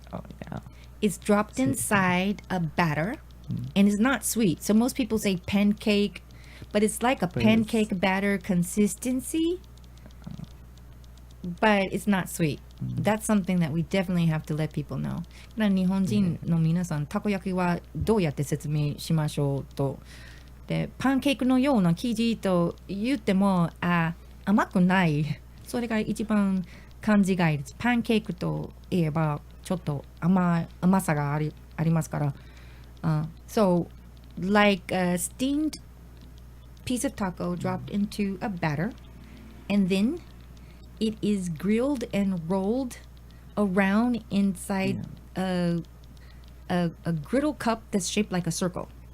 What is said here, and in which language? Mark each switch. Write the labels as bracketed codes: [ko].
[en] Oh yeah. is dropped See. inside a batter and it's not sweet. So most people say pancake, but it's like a But pancake batter consistency, but it's not sweet. That's something that we definitely have to let people know. [ja] 日本人の皆さん、たこ焼きはどうやって説明しましょうと。で、パンケーキのような生地と言っても、甘くない。それが一番勘違いです。パンケーキといえばちょっと甘さがありますから。 [en] So, like a steamed piece of taco dropped into a batter, and then it is grilled and rolled around inside a griddle cup that's shaped like a circle.